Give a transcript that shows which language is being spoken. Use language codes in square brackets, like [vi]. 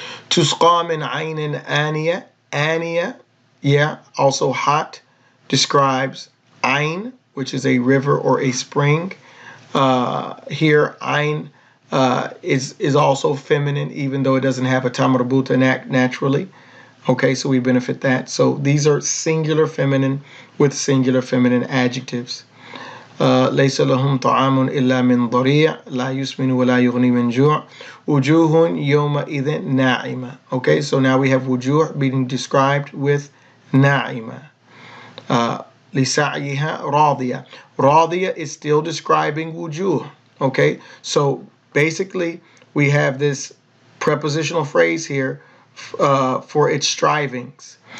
[en] Tusqa min aynin aniya. Aniya, yeah, also hot, describes ayn, which is a river or a spring. Here, ayn is also feminine, even though it doesn't have a ta marbuta naturally. Okay, so we benefit that. So these are singular feminine with singular feminine adjectives. [ar] ليس لهم طعام إلا من ضريع لا يسمن ولا يغني من جوع وجوه يومئذ ناعمة. [en] Okay, so now we have wujuh being described with ناعمة. [ar] لسعيها راضية. [en] راضية is still describing wujuh. Okay, so basically we have this prepositional phrase here for its strivings.